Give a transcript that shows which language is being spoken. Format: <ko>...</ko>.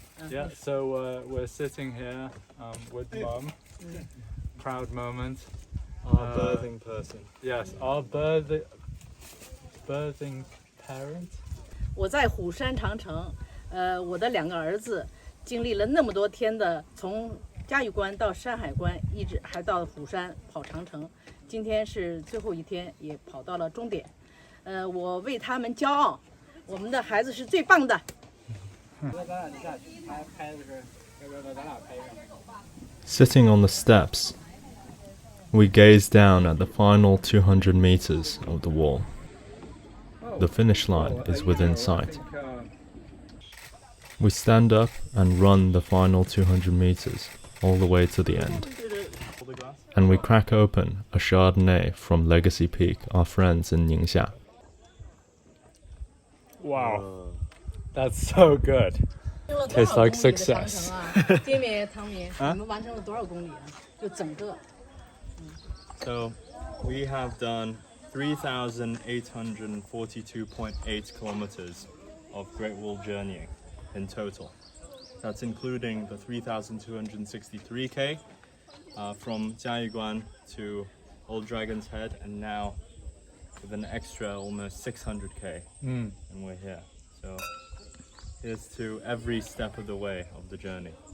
<en>Yeah, so we're sitting here with Mum. Proud moment. Our birthing person. Yes, our birthing parent.</en> <zh>我在虎山长城，我的2个儿子经历了那么多天的，从嘉峪关到山海关，一直还到虎山跑长城。今天是最后一天，也跑到了终点。我为他们骄傲，我们的孩子是最棒的。</zh> <en>Sitting on the steps, we gaze down at the final 200 meters of the wall. The finish line is within sight. We stand up and run the final 200 meters all the way to the end. And we crack open a Chardonnay from Legacy Peak, our friends in Ningxia. Wow, that's so good. Tastes like success.</en> <zh>金敏、唐敏，你们完成了多少公里啊？就整个。</zh> <en>So we have done 3,842.8 kilometers of Great Wall journeying in total. That's including the 3,263k from Jiayuguan to Old Dragon's Head, and now with an extra almost 600k, and we're here. So here's to every step of the way of the journey.</en>